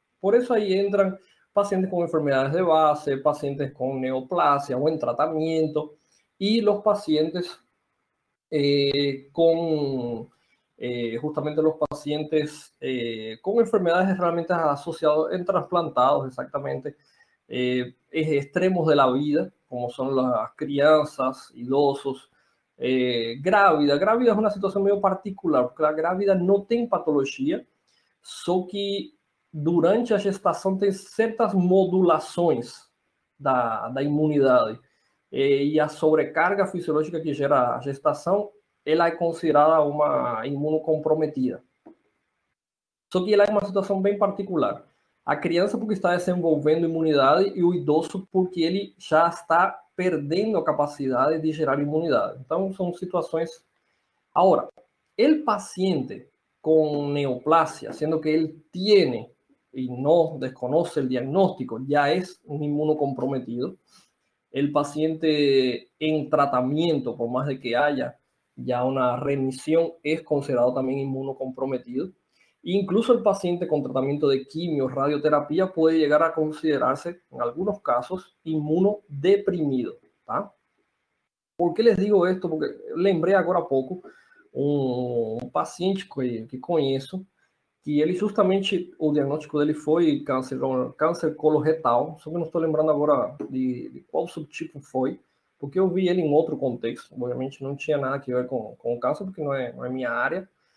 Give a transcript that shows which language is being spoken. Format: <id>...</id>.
<es>Por eso ahí entran pacientes con enfermedades de base, pacientes con neoplasia o en tratamiento, y los pacientes justamente los pacientes con enfermedades realmente asociadas en trasplantados, exactamente, extremos de la vida, como son las</es> <pt>crianças, idosos, grávida. Grávida é uma situação meio particular, porque a grávida não tem patologia, só que durante a gestação tem certas modulações da imunidade. E a sobrecarga fisiológica que gera a gestação ela é considerada uma imunocomprometida. Só que ela é uma situação bem particular. A criança porque está desenvolvendo imunidade e o idoso porque ele já está perdendo a capacidade de gerar imunidade. Então, são situações... Agora, o paciente com neoplasia, sendo que ele</pt> <es>tiene y no desconoce el diagnóstico, ya es un inmunocomprometido. El paciente en tratamiento, por más de que haya ya una remisión, es considerado también inmunocomprometido. Incluso el paciente con tratamiento de quimio, radioterapia, puede llegar a considerarse, en algunos casos, inmunodeprimido. ¿Tá? ¿Por qué les digo esto?</es> <pt>Porque lembrei agora há pouco um paciente que conheço, que ele justamente, o diagnóstico dele foi câncer coloretal, só que não estou lembrando agora de qual subtipo foi, porque eu vi ele em outro contexto, obviamente não tinha nada a ver com o câncer, porque não é minha área,</pt>